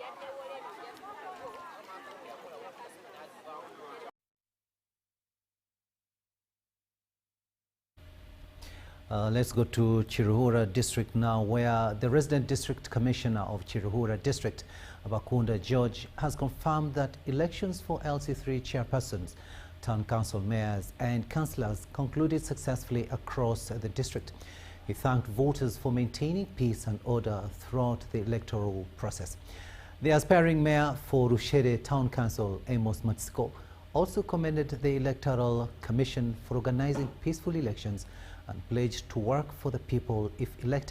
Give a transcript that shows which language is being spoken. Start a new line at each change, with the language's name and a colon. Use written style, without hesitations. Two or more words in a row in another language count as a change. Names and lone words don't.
English: Let's go to Chiruhura district now, where the resident district commissioner of Chiruhura district, Abakunda George, has confirmed that elections for LC3 chairpersons, town council mayors and councillors concluded successfully across the district. He thanked voters for maintaining peace and order throughout the electoral process. The aspiring mayor for Rushere Town Council, Amos Matsiko, also commended the Electoral Commission for organizing peaceful elections and pledged to work for the people if elected.